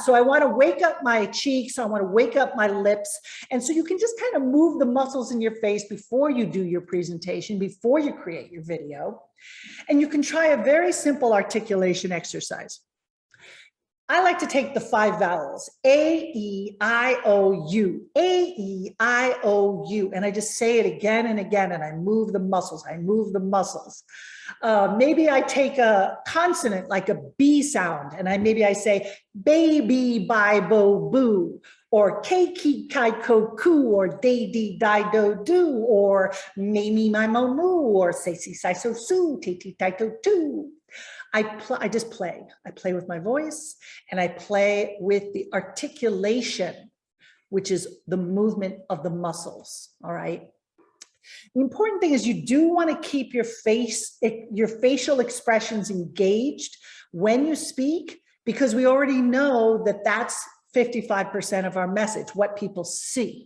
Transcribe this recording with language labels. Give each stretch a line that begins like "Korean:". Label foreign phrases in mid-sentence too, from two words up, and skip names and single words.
English: So I want to wake up my cheeks. I want to wake up my lips. And so you can just kind of move the muscles in your face before you do your presentation, before you create your video. And you can try a very simple articulation exercise. I like to take the 5 vowels, A, E, I, O, U, A, E, I, O, U. And I just say it again and again, and I move the muscles. I move the muscles. Maybe I take a consonant like a B sound, and maybe I say baby, bi, bo, boo, or ke, ki, kai, ko, ku, or de, di, di, do, do, or me, me, my, mo, moo, or say, si, si, so, su, te, ti, tai, to, tu. I just play. I play with my voice, and I play with the articulation, which is the movement of the muscles, all right? The important thing is you do want to keep your facial expressions engaged when you speak, because we already know that that's 55% of our message, what people see.